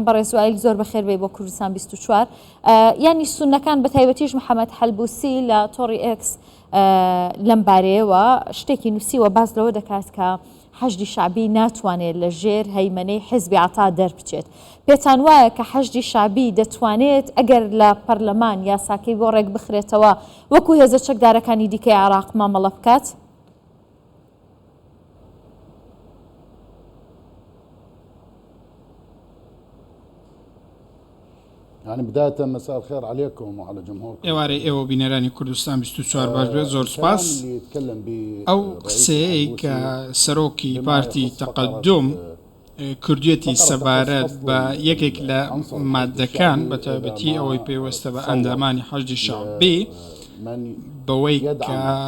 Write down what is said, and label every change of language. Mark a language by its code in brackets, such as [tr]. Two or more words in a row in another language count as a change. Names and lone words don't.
[ckb] بەڕێز وائیل زۆر بەخێر بێ بۆ کوردستان 24 ینی سونەکان بە تایبەتیش محەممەد حەلبوسی لە تۆڕی ئێکس لەم بارەیەوە شتێکی نووسیوە باز لەوە دەکات کە حەشدی شعبی ناتوانێت لە ژێر هەیمەنەی حیزبی عەتا دەربچێت. پێتان وایە کە حەشدی شعبی دەتوانێت ئەگەر لە پەرلەمان یاساکەی بۆ ڕێک بخرێتەوە وەکو هێزە چەکدارەکانی دیکەی عێراق مامەڵە بکات؟ [ar] يعني بداية مساء الخير عليكم وعلى جمهوركم. [ckb] ئێوارەی ئێوە بینەرانی کوردستان 24 باش بێت زۆر سپاس. ئەو قسەیەی کە سەرۆکی پارتی تەقەدوم کردوێتی سەبارەت بە یەکێک لە مادەکان بە تایبەتی ئەوەی پێوەستە بە ئەندامانی حەشدی شەعبی بەوەی کە